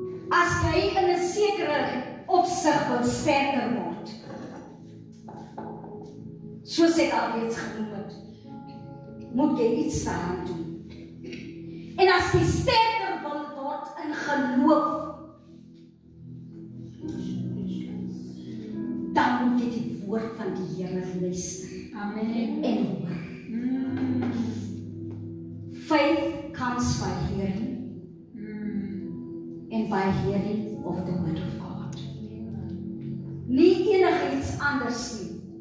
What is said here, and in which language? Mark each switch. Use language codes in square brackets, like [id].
[af] As jy in 'n sekere opsig wil sterker word, soos ek alreeds genoem het, moet jy iets daaraan doen. En as jy sterker wil word in geloof, dan moet jy die woord van die Here luister Amen. en hoor. [en] Faith comes by hearing, and by hearing of the word of God. [af] Nie enige iets anders nie.